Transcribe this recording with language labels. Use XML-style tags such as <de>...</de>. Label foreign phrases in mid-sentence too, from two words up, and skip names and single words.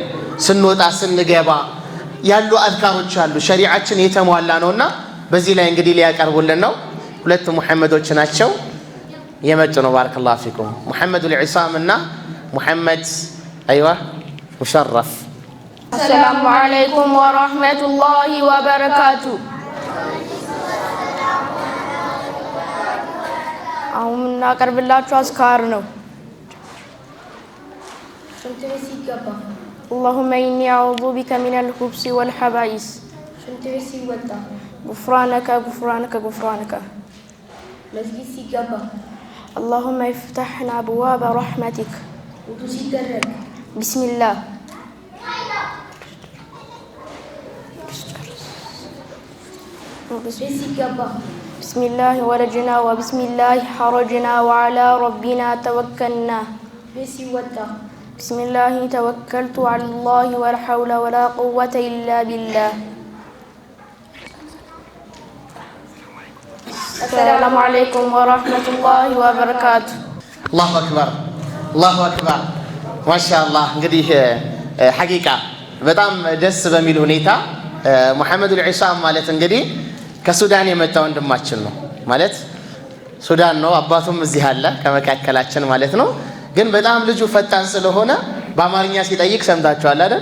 <am>ስንወጣ ስንገባ ያሉ አዝካሮች አሉ። ሸሪዓችን የተሟላ ነውና በዚህ ላይ እንግዲህ ሊያቀርቡልን ነው። ሁለት ሙሐመዶች ናቸው የመጡ ነው።</am> <ar>بارك الله فيكم።</ar> <am>ሙሐመዱል ዒሳም እና ሙሐመድ አይዋ ሙሸረፍ።</am> <ar>السلام عليكم ورحمة الله وبركاته።</ar> <am>አሁን እናቀርብላችሁ አዝካር ነው። ሽንት ቤት ሲገባ</am> <ar>اللهم إني أعوذ بك من الخبث والخبائث</ar> <am>ሽንት ቤት ሲወጣ</am> <ar>غفرانك غفرانك غفرانك</ar> <am>መስጊድ ሲገባ</am> <ar>اللهم افتحنا أبواب رحمتك</ar> <am>ውዱ ሲደረግ</am> <ar>بسم الله</ar> <am>ቤት ሲገባ</am> <ar>بسم الله ولجنا وبسم الله حرجنا وعلى ربنا توكلنا</ar> <am>ቤት ሲወጣ</am> <ar>بسم الله توكلت على الله ولا حول ولا قوة إلا بالله. السلام عليكم ورحمة الله وبركاته. الله أكبر الله أكبر ما شاء الله.</ar> <am>እንግዲህ ሐቂቃ በጣም ደስ በሚል ሁኔታ ሙሐመዱል ዒሳም ማለት እንግዲህ ከሱዳን የመጣ ወንድማችን ነው ማለት ሱዳን ነው። አባቱም እዚህ አለ ከመካከላችን ማለት ነው። ግን በጣም ልጁ ፈጣን ስለሆነ በአማርኛ ሲጠይቅ ሰምታችኋል አይደል?</am>